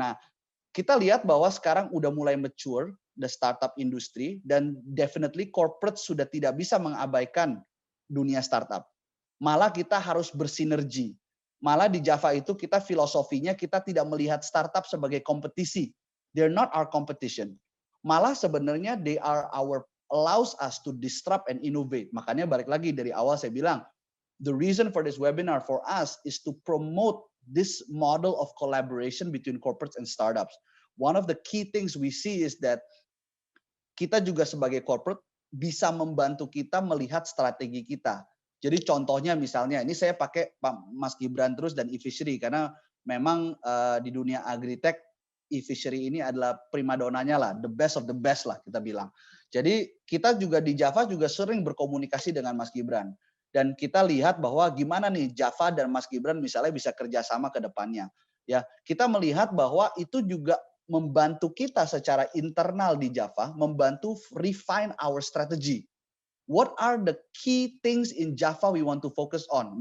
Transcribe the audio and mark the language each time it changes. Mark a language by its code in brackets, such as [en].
[id] Nah, kita lihat bahwa sekarang udah mulai mature the startup industry, dan definitely corporate sudah tidak bisa mengabaikan dunia startup. Malah kita harus bersinergi. Malah di Java itu kita filosofinya kita tidak melihat startup sebagai kompetisi. [en] They're not our competition. Malah sebenarnya they are our allows us to disrupt and innovate. Makanya balik lagi dari awal saya bilang, the reason for this webinar for us is to promote this model of collaboration between corporates and startups. [id] One of the key things we see is that kita juga sebagai corporate bisa membantu kita melihat strategi kita. Jadi contohnya misalnya, ini saya pakai Mas Gibran terus dan e-fishery karena memang di dunia agritech e-fishery ini adalah primadonanya lah, the best of the best lah kita bilang. Jadi kita juga di Java juga sering berkomunikasi dengan Mas Gibran. Dan kita lihat bahwa gimana nih Java dan Mas Gibran misalnya bisa kerjasama ke depannya. Ya, kita melihat bahwa itu juga membantu kita secara internal di Java, membantu refine our strategy. [en] What are the key things in Java we want to focus on?